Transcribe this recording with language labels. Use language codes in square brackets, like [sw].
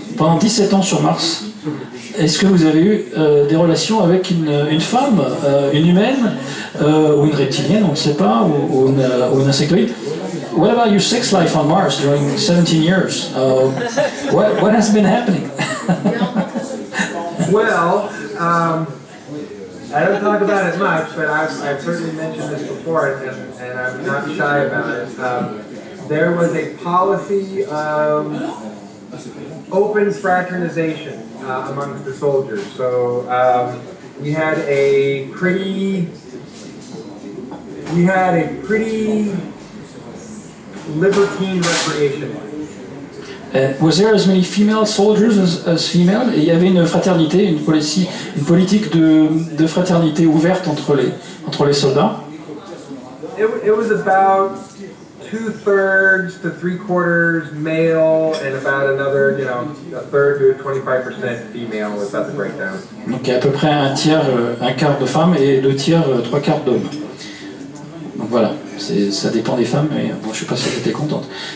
[fr] Pendant 17 ans sur Mars, est-ce que vous avez eu des relations avec une femme, une humaine, ou une reptilienne, on ne sait pas, ou une insectoïde? [en] What about your sex life on Mars during 17 years? What has been happening? Well, I don't talk about it much, but I've certainly mentioned this before, and I'm not shy about it. There was a policy of open fraternization amongst the soldiers. So we had a pretty we had a pretty libertine recreation. Was there as many female soldiers as female? [fr] Et il y avait une fraternité, une politique de fraternité ouverte entre les soldats. [en] It was about 2/3 to 3/4 male and about another, a third to 25% female was about the breakdown. [fr] Donc il y a à peu près un quart de femmes et 2 tiers, 3/4 d'hommes. Donc voilà, ça dépend des femmes, mais bon, je sais pas si j'étais contente.